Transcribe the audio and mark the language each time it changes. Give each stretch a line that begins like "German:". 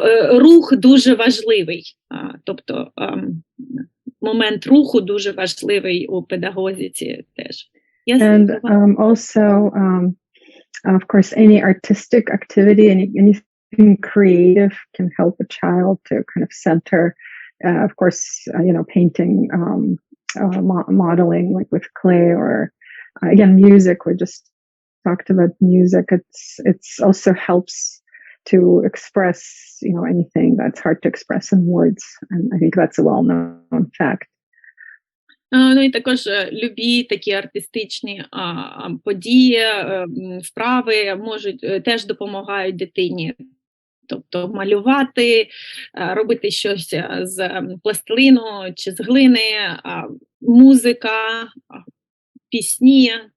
Ukrainian: рух дуже важливий, тобто момент руху дуже важливий у педагогіці теж.
English: And also, of course, any artistic activity, anything creative can help a child to kind of center. Of course, painting, modeling, like with clay, or again, music. We just talked about music. It's also helps to express, anything that's hard to express in words. And I think that's a well-known fact.
Ukrainian: Ну і також любі такі артистичні події, вправи можуть теж допомагають дитині. Тобто малювати, робити щось з пластилину чи з глини, музика, пісні.